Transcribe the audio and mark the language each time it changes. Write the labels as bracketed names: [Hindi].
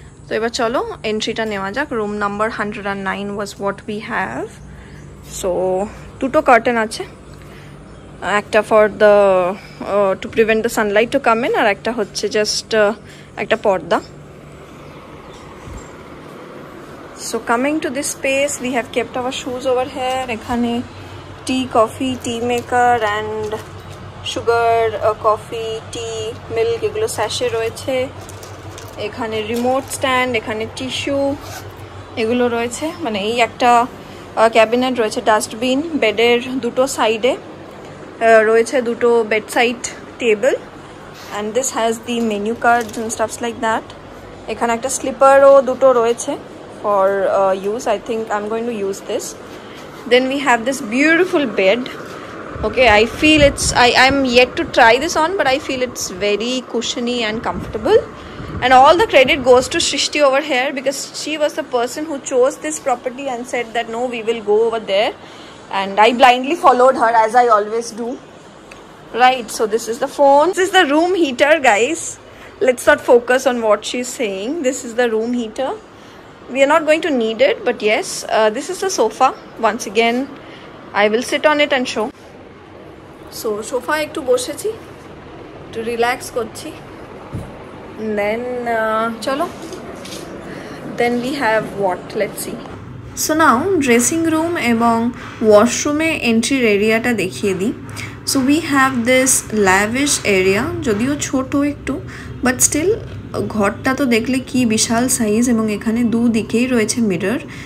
[Bangla] তো এবার চলো এন্ট্রিটা নেওয়া যাক। [English] Room number 109 was what we have. [Bangla] So দুটো কার্টেন আছে, একটা [English] for the to prevent the sunlight to come in, [Bangla] আর একটা হচ্ছে জাস্ট একটা পর্দা। [English] So coming to this space, we have kept our shoes over here. [Bangla] এখানে [English] tea, coffee, tea maker and sugar, coffee, tea, milk [Bangla] এগুলো sachet রয়েছে। এখানে remote stand, এখানে tissue এগুলো রয়েছে। মানে এই একটা ক্যাবিনেট রয়েছে, ডাস্টবিন, বেডের দুটো সাইডে রয়েছে দুটো bedside table, [English] And this has the menu cards and stuffs like that. [Bangla] এখানে একটা স্লিপারও দুটো রয়েছে [English] for use. I think I'm going to use this. Then we have this beautiful bed. Okay, I feel I'm yet to try this on, but I feel it's very cushiony and comfortable, and all the credit goes to Shrishti over here because she was the person who chose this property and said that no, we will go over there, and I blindly followed her as I always do. Right, so this is the phone, this is the room heater, guys. Let's not focus on what she's saying. This is the room heater. We are not going to need it, but yes, this is the sofa. Once again, I will sit on it and show. So sofa [Bangla] ekটু বসেছি, একটু relax করছি, [English] then চলো, then we have what, let's see. [Bangla] So now dressing room এবং ওয়াশরুমে এন্ট্রির এরিয়াটা দেখিয়ে দিই। [English] so we have this lavish area, [Bangla] যদিও ছোট একটু, বাট স্টিল ঘরটা তো দেখলে কি বিশাল সাইজ, এবং এখানে দুদিকেই রয়েছে মিরর।